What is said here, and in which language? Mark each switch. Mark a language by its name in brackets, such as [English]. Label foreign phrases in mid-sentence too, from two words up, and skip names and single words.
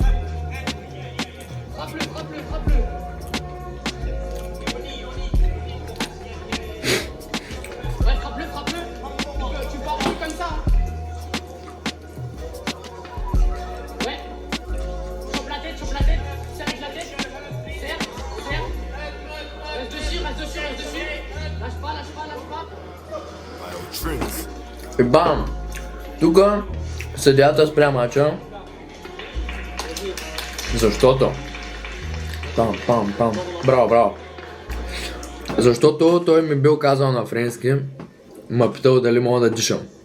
[French] Frappe-le. Ouais, frappe-le. Tu peux avoir comme ça. Hein. Ouais. Chope la tête. Serre avec la tête. Serre. Reste dessus. Lâche pas. [Bulgarian] И бам! Тук съдията спря мача. Защото... Пам. Браво. Защото той ми бил казал на френски, ма питал дали мога да дишам.